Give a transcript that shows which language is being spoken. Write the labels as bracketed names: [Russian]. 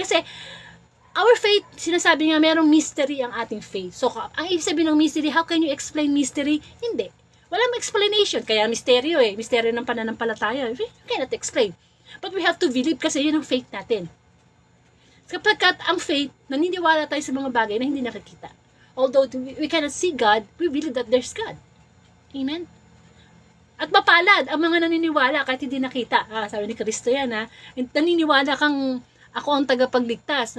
[Filipino] Kasi, our faith, sinasabi nga, merong mystery ang ating faith. So, ang ibig sabihin ng mystery, [English] how can you explain mystery? [Filipino] Hindi. Walang explanation. Kaya misteryo eh. Misteryo ng pananampalataya. [English] You cannot explain. But we have to believe [Filipino] kasi yun ang faith natin. Kapag ang faith, naniniwala tayo sa mga bagay na hindi nakikita. [English] Although we cannot see God, we believe that there's God. Amen? [Filipino] At mapalad ang mga naniniwala kahit hindi nakita. Sabi ni Kristo yan ha. Naniniwala kang ako ang tagapagligtas.